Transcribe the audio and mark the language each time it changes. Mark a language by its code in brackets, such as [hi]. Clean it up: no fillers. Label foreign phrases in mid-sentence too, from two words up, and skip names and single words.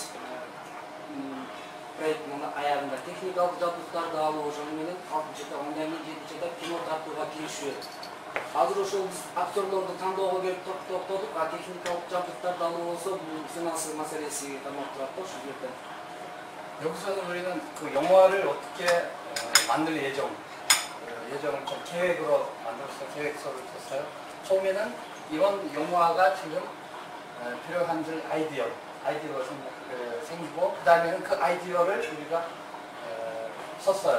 [ky] Проекттин аягында техникалык жабдыктарды алуу ошол менен 6-нчы этап, андан кийин 7-нчи этап кино тартууга киришүү. Азыр ошол биз актерлорду тандоого келип токтодук, а техникалык жабдыктарды алуу болсо бул финансы маселеси камап турат да ошол жерде. [ko] 여기서는 우리는 그 영화를 어떻게 만들 예정을 좀 계획으로 만들어서 계획서를 썼어요. 처음에는 이런 영화가 지금 필요한 아이디어가 생기고, 그 다음에는 그 아이디어를 우리가 썼어요.